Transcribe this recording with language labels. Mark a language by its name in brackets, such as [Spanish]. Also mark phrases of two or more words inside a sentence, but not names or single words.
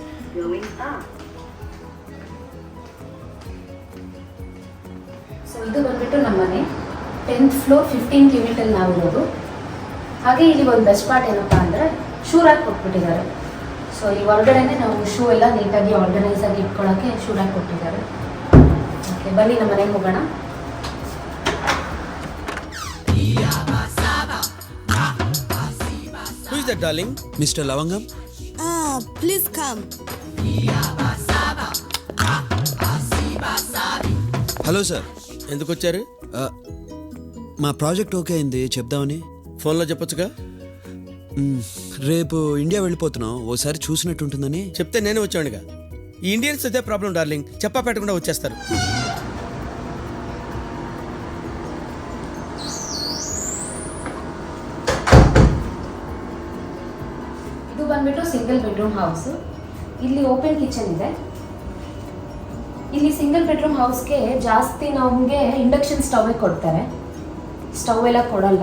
[Kannada] ಸೊ ಇದು ಬಂದ್ಬಿಟ್ಟು ನಮ್ಮ ಮನೆ 10th ಫ್ಲೋರ್ 15th ಯೂನಿಟಲ್ಲಿ ನಾವಿರೋದು. ಹಾಗೆ ಇಲ್ಲಿ ಒಂದು [English] best part [Kannada] ಏನಪ್ಪ ಅಂದರೆ [English] shoe rack [Kannada] ಕೊಟ್ಬಿಟ್ಟಿದ್ದಾರೆ. ಸೊ ಈ ಹೊರಗಡೆನೆ ನಾವು ಶೂ ಎಲ್ಲ ನೀಟಾಗಿ ಆರ್ಗನೈಸ್ ಆಗಿ ಇಟ್ಕೊಳ್ಳೋಕ್ಕೆ [English] shoe rack [Kannada] ಕೊಟ್ಟಿದ್ದಾರೆ. ಓಕೆ, ಬನ್ನಿ ನಮ್ಮ ಮನೆಗೆ ಹೋಗೋಣ. [English] Who is that, darling? Mr. Lavangam? Please come. Hello sir, [Telugu] ఎందుకు వచ్చారు? మా [English] project okay [Telugu] అయింది, చెప్దామని. ఫోన్లో చెప్పొచ్చుగా. రేపు ఇండియా వెళ్ళిపోతున్నాం, ఓసారి చూసినట్టు ఉంటుందని. చెప్తే నేనే వచ్చానుగా. ఈ ఇండియన్స్ అదే [English] problem darling, [Telugu] చెప్పా పెట్టకుండా వచ్చేస్తారు. [Kannada] ಇದು ಬಂದ್ಬಿಟ್ಟು [English] single bedroom house. [Kannada] ಇಲ್ಲಿ [English] open kitchen [Kannada] ಇದೆ. ಇಲ್ಲಿ [English] single bedroom house [Kannada] ಜಾಸ್ತಿ ನಮಗೆ [English] induction stove [Kannada] ಕೊಡ್ತಾರೆ, ಸ್ಟವ್ ಎಲ್ಲ ಕೊಡಲ್ಲ.